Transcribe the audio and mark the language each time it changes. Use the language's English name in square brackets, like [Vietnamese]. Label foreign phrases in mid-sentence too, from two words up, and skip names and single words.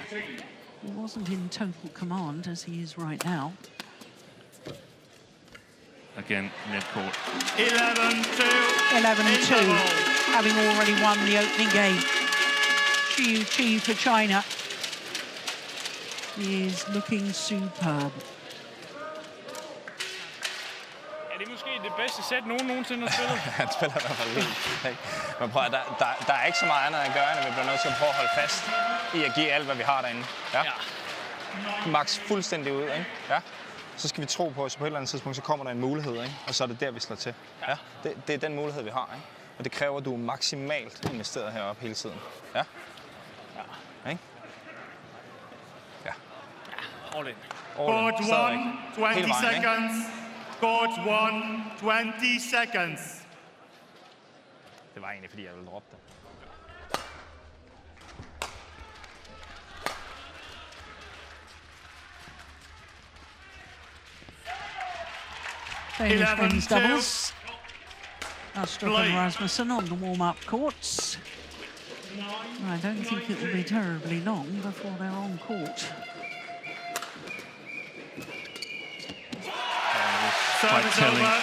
[English] He wasn't in total command as he is right now. Again, net court. 11-2. 11-2, having already won the opening game. Yuqi for China is looking superb. [Danish] Er det måske det bedste sæt, nogen nogensinde har spillet? Han spiller i hvert fald vildt. Ikke? Men prøv at, der er ikke så meget andet at gøre, end vi bliver nødt til at prøve at holde fast i at give alt, hvad vi har derinde. Ja. Max fuldstændig ud, ikke? Ja. Så skal vi tro på, at på et eller andet tidspunkt, så kommer der en mulighed, ikke? Og så er det der, vi slår til. Ja. Det er den mulighed, vi har, ikke? Og det kræver, at du er maksimalt investeret heroppe hele tiden. Ja. Ikke? Ja. [English] All in. Court [Danish] Stadigvæk. [English] 1, 20 [Danish] Hele vejen, ikke? [English] seconds. Court 1, 20 seconds. [Danish] Det var egentlig, fordi jeg ville droppe det. [English] Danish men's 11-2. doubles. Astrup and Rasmussen on the warm-up courts. I don't think it will be terribly long before they're on court. Quite Service telling. over.